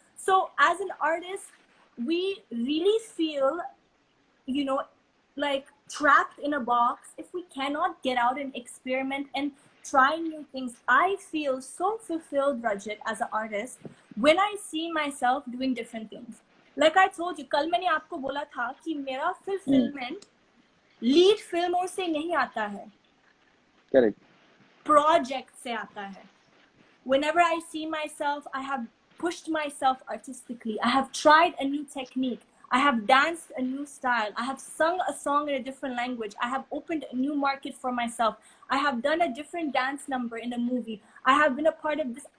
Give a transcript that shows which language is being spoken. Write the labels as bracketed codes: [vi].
[en] So as an artist, we really feel, you know, like trapped in a box if we cannot get out and experiment and try new things. I feel so fulfilled, Rajat, as an artist when I see myself doing different things. Like I told you, [hi] कल मैंने आपको बोला था कि मेरा [en] fulfillment lead [hi] फिल्मों से नहीं आता है. [en] Correct. [hi] Project से आता है. [en] Whenever I see myself, I have pushed myself artistically. I have tried a new technique. I have danced a new style. I have sung a song in a different language. I have opened a new market for myself. I have done a different dance number in a movie. I have been a part of this.